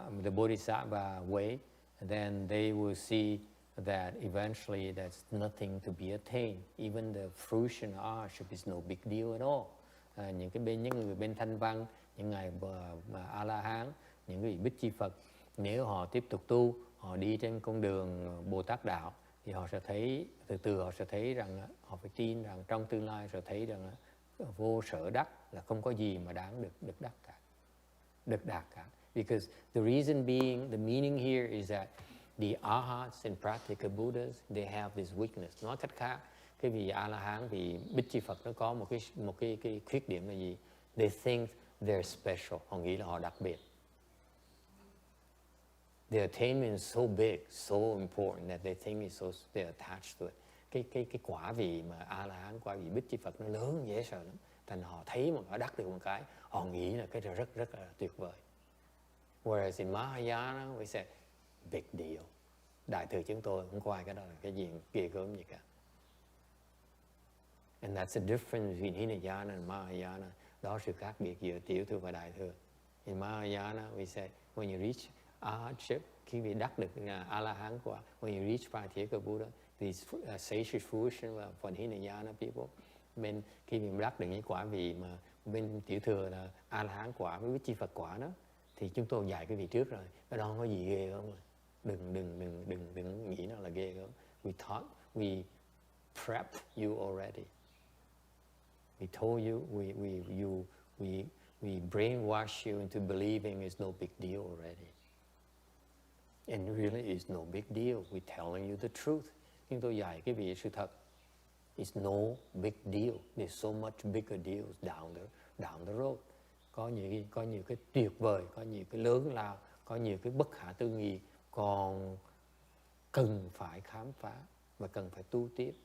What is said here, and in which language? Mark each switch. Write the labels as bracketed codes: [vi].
[en] Bodhisattva way, then they will see that eventually there's nothing to be attained. Even the fruition of arship is no big deal at all. [vi] Những người bên thanh văn, những ngài A La Hán, những vị Bích Chi Phật, nếu họ tiếp tục tu, họ đi trên con đường Bồ Tát đạo, thì họ sẽ thấy từ từ họ sẽ thấy rằng họ phải tin rằng trong tương lai sẽ thấy rằng vô sở đắc là không có gì mà đáng được đắc cả, được đạt cả. [en] Because the reason being, the meaning here is that the arhats and pratyeka Buddhas, they have this weakness. [vi] Nói cách khác, cái vị A La Hán, vị Bích Chi Phật nó có một cái khuyết điểm là gì? [en] They think they're special. [vi] Họ nghĩ là họ đặc biệt. [en] The attainment is so big, so important that they think they're attached to it. [vi] Cái quả vị mà A La Hán, quả vị Bích Chi Phật nó lớn dễ sợ lắm. Thành họ thấy mà họ đắc được một cái, họ nghĩ là cái rất là tuyệt vời. [en] Whereas in Mahayana, we say big deal. [vi] Đại thừa chúng tôi không coi cái đó là cái gì ghê gớm gì cả. [en] And that's the difference between Hinayana and Mahayana. [vi] Đó sự khác biệt giữa tiểu thừa và đại thừa. [en] In Mahayana, we say when you reach arhatship, [vi] khi vị đắc được A-la-hán quả, [en] when you reach Pratyeka Buddha, these sage fruition for Hinayana people. [vi] Bên khi mình đắc được những quả vị mà bên tiểu thừa là A-la-hán quả với Bích Chi Phật quả đó, thì chúng tôi dạy cái vị trước rồi. Cái đó không có gì ghê không? Đừng nghĩ nó là ghê gớm. [en] We prepped you already. We told you, We brainwash you into believing it's no big deal already. And really it's no big deal. We're telling you the truth. [vi] Nhưng tôi dạy cái vị sự thật. [en] It's no big deal. There's so much bigger deals down the road. [vi] Có nhiều cái tuyệt vời, có nhiều cái lớn lao, có nhiều cái bất khả tư nghị còn cần phải khám phá và cần phải tu tiếp.